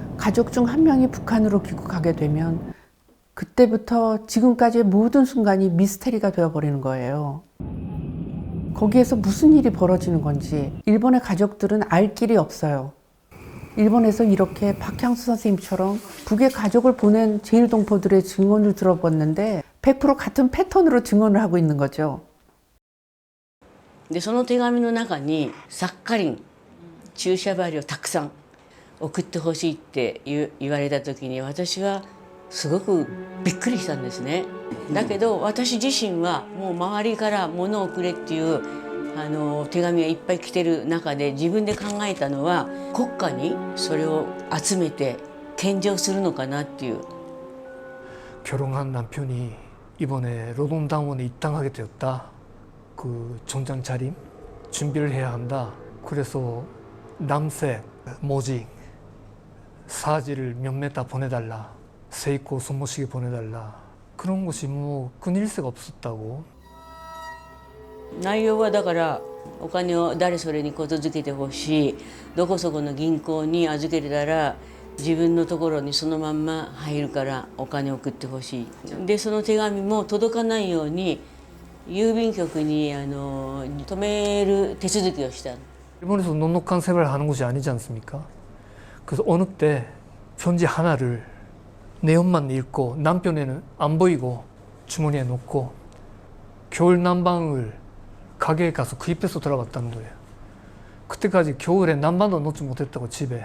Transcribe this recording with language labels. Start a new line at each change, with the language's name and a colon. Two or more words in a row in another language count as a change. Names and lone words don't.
Korean: 가족 중 한 명이 북한으로 귀국하게 되면 그때부터 지금까지의 모든 순간이 미스테리가 되어버리는 거예요. 거기에서 무슨 일이 벌어지는 건지 일본의 가족들은 알 길이 없어요. 일본에서 이렇게 박향수 선생님처럼 북에 가족을 보낸 제1동포들의 증언을 들어봤는데 100% 같은 패턴으로 증언을 하고 있는 거죠.
Japanese: でその手紙の中にサッカリン注射針をたくさん送ってほしいって言われた時に私はすごくびっくりしたんですね。だけど私自身はもう周りから物をくれっていう手紙がいっぱい来てる中で自分で考えたのは国家にそれを集めて献上するのかなっていう。
Korean: 결혼한 남편이 이번에 노동당원에 입당하게 되었다. 그 전장 차림 준비를 해야 한다. 그래서 남색, 모직, 사지를 몇몇 다 보내달라. 세이코 손모시게 보내달라. 그런 것이 뭐 끊일 수가 없었다고.
Japanese: 内容はだからお金を誰それにことづけてほしい、どこそこの銀行に預けてたら自分のところにそのまんま入るからお金を送ってほしい。でその手紙も届かないように郵便局に止める手続きをした。
Korean: 일본에서 넉넉한 생활을 하는 곳이 아니지 않습니까? 그래서 어느 때 편지 하나를 내용만 읽고 남편에는 안 보이고 주머니에 넣고 겨울 난방을 가게에 가서 구입해서 돌아왔다는 거예요. 그때까지 겨울에 난방도 넣지 못했다고 집에.